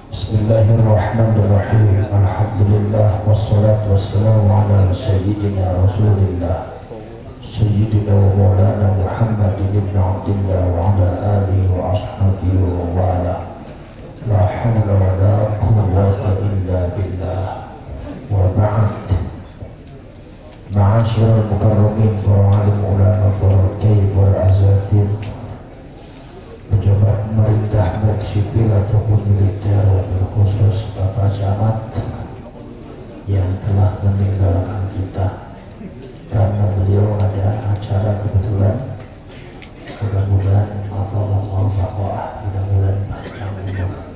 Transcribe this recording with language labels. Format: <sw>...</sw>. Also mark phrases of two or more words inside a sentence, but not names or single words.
<ar>بسم الله الرحمن الرحيم. الحمد لله والصلاة والسلام على سيدنا رسول الله سيدنا ومولانا محمد بن عبد الله وعلى آله وأصحابه ووالاه. لا حول ولا قوة إلا بالله. وبعد. معاشر المكرمين,</ar> <id>para alim ulama, para kiai, para azatir, pejabat pemerintah baik sipil ataupun militer,</id> <ar>وبالخصوص</ar> <id>Bapak Camat yang telah meninggalkan kita karena beliau ada acara kebetulan. Mudah-mudahan Allah baqa'ah, mudah-mudahan panjang umur.</id>